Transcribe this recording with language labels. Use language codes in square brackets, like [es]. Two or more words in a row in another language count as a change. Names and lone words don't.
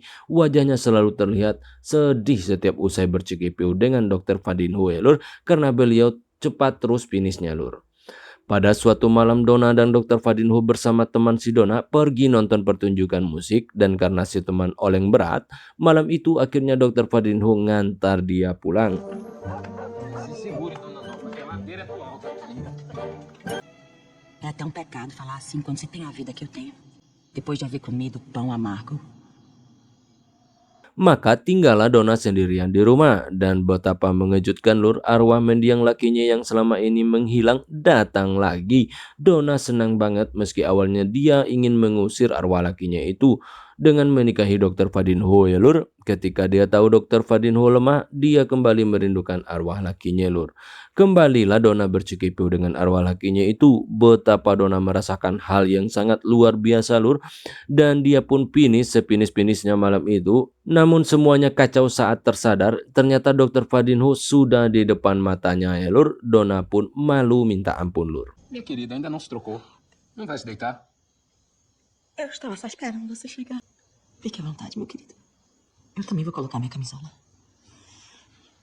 [id] Wajahnya selalu terlihat sedih setiap usai bercikipyu dengan Dr. Fadinho ya lur. Karena beliau cepat terus finishnya lur. Pada suatu malam Donna dan Dr. Fadinho bersama teman si Donna pergi nonton pertunjukan musik dan karena si teman oleng berat, malam itu akhirnya Dr. Fadinho ngantar dia pulang. [pt] É até um pecado falar assim quando você tem a vida que eu tenho. Depois de haver comido pão amargo. [id] Maka tinggallah Donna sendirian di rumah dan betapa mengejutkan lur, arwah mendiang lakinya yang selama ini menghilang datang lagi. Donna senang banget meski awalnya dia ingin mengusir arwah lakinya itu dengan menikahi Dr. Fadinho ya lur. Ketika dia tahu Dr. Fadinho lemah, dia kembali merindukan arwah lakinya lur. Kembalilah Donna bercikipyu dengan arwah lakinya itu. Betapa Donna merasakan hal yang sangat luar biasa lur. Dan dia pun finish sefinis-finishnya malam itu. Namun semuanya kacau saat tersadar. Ternyata Dr. Fadinho sudah di depan matanya ya lur. Donna pun malu minta ampun lur. [pt] Minha querida, ainda não se trocou. Não vai se deitar? Eu estava só esperando você chegar. Fique à vontade, meu querido. Eu também vou colocar minha camisola.